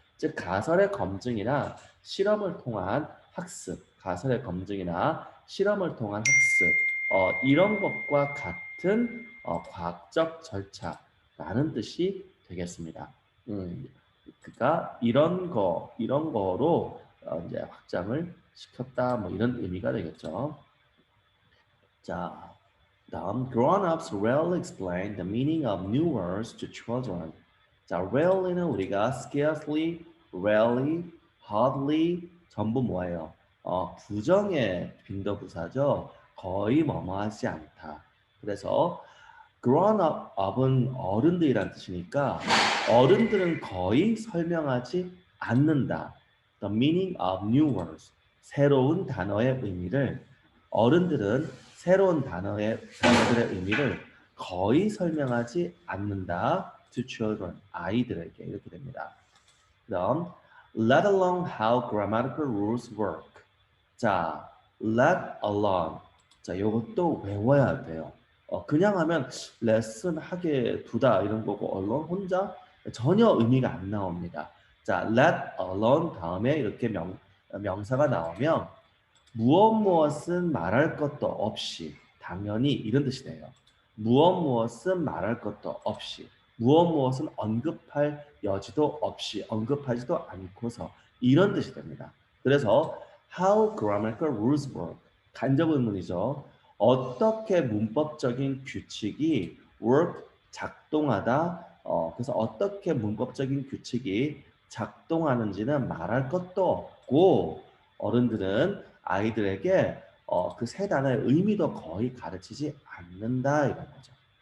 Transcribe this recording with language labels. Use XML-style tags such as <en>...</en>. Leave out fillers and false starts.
<ko>즉 가설의 검증이나 실험을 통한 학습, 가설의 검증이나 실험을 통한 학습 이런 것과 같은 과학적 절차라는 뜻이 되겠습니다. 그러니까 이런 거로 이제 확장을 시켰다 뭐 이런 의미가 되겠죠.</ko> <en>자, 다음 grown-ups rarely explain the meaning of new words to children.</en> <ko>자, rarely는 우리가 scarcely, rarely, hardly 전부 뭐예요? 부정의 빈도부사죠. 거의 뭐뭐하지 않다. 그래서 grown up은 어른들이란 뜻이니까 어른들은 거의 설명하지 않는다.</ko> <en>The meaning of new words.</en> <ko>새로운 단어의 의미를 어른들은 새로운 단어들의 의미를 거의 설명하지 않는다.</ko> <en>To children.</en> <ko>아이들에게 이렇게 됩니다.</ko> <en>그다음 let alone how grammatical rules work.</en> <ko>자, let alone. 자, 이것도 외워야 돼요. 그냥 하면 레슨 하게 두다 이런 거고 alone 혼자 전혀 의미가 안 나옵니다. 자, let alone 다음에 이렇게 명사가 나오면 무엇은 말할 것도 없이 당연히 이런 뜻이 돼요. 무엇은 말할 것도 없이 무엇은 언급할 여지도 없이 언급하지도 않고서 이런 뜻이 됩니다. 그래서</ko> <en>how grammatical rules work</en> <ko>간접 의문이죠. 어떻게 문법적인 규칙이 work 작동하다 그래서 어떻게 문법적인 규칙이 작동하는지는 말할 것도 없고 어른들은 아이들에게 그 세 단어의 의미도 거의 가르치지 않는다 이런 거죠.</ko>